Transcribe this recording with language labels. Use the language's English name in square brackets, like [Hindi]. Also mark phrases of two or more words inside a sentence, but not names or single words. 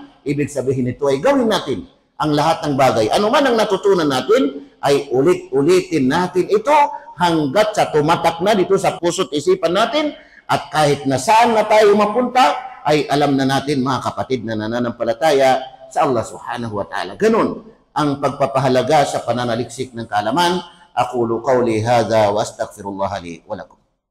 [Filipino] Ibig sabihin nito ay gawin natin ang lahat ng bagay. Ano man ang natutunan natin, ay ulit-ulitin natin ito hanggat sa tumatak na dito sa puso't isipan natin. At kahit na saan na tayo mapunta, ay alam na natin mga kapatid na nananampalataya sa Allah [Arabic] سبحانه وتعالى. [Filipino] Ganun ang pagpapahalaga sa pananaliksik ng kaalaman. [Arabic] أقول قولي هذا وأستغفر الله لي ولكم.